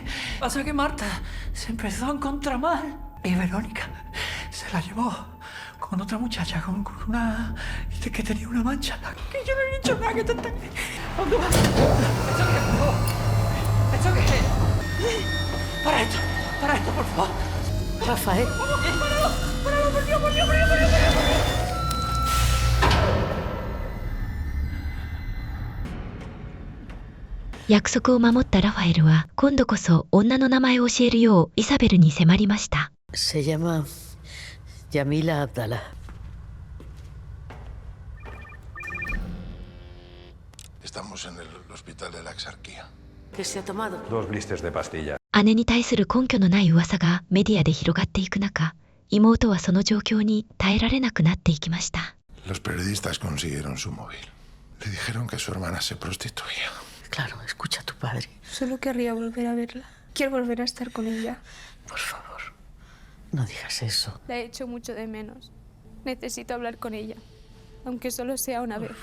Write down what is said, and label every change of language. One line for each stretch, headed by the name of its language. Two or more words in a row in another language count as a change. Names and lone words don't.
Spanish: Pasa que Marta se empezó a encontrar mal y Verónica se la llevó con otra muchacha, con una... que tenía una mancha en la... Que yo no he dicho nada, que te está... ¿Dónde vas? ¿Esto qué es? Para esto, por favor. Rafael. ¡Páralo, por Dios!
Japanese: 約束を守ったラファエルは今度こそ女の名前を教えるようイサベルに迫りました。
Spanish: Se llama Yamila Abdallah. Estamos en el hospital de la Exarquía. ¿Qué se ha tomado? 2 blisters de pastilla.
Japanese: 姉に対する根拠のない噂がメディアで広がっていく中、妹はその状況に耐えられなくなっていきました。
Spanish: Los periodistas consiguieron su móvil. Le dijeron que su hermana se prostituía. Claro, escucha a tu padre. Solo querría volver a verla. Quiero volver a estar con ella. Por favor, no digas eso. La he hecho mucho de menos. Necesito hablar con ella, aunque solo sea una vez.